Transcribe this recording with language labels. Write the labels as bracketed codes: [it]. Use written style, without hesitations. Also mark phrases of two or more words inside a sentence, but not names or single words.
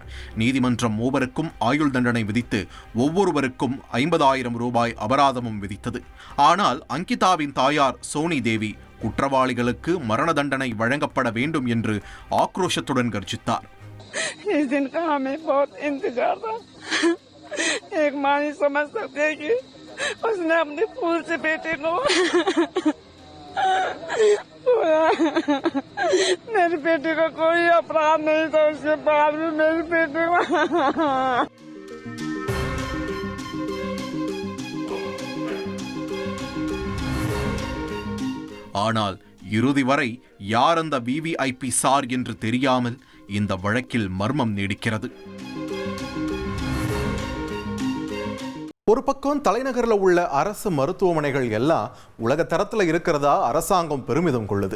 [ta] நீதிமன்றம் 3வருக்கும் ஆயுள் தண்டனை விதித்து ஒவ்வொருவருக்கும் 50,000 ரூபாய் அபராதமும் விதித்தது. ஆனால் அங்கிதாவின் தாயார் சோனி தேவி குற்றவாளிகளுக்கு மரண தண்டனை வழங்கப்பட வேண்டும் என்று ஆக்ரோஷத்துடன் கர்ஜித்தார். [hi] एक माँ नहीं समझ सकती है कि उसने अपने फूल से बेटे को मेरी बेटी का कोई अपराध नहीं था, उसके बाद भी मेरी बेटी को [ta] ஆனால் இறுதி வரை யார் அந்த விவிஐபி சார் என்று தெரியாமல் இந்த வழக்கில் மர்மம் நீடிக்கிறது. ஒரு பக்கம் தலைநகரில் உள்ள அரசு மருத்துவமனைகள் எல்லாம் உலக தரத்தில் இருக்கிறதா அரசாங்கம் பெருமிதம் கொள்ளுது.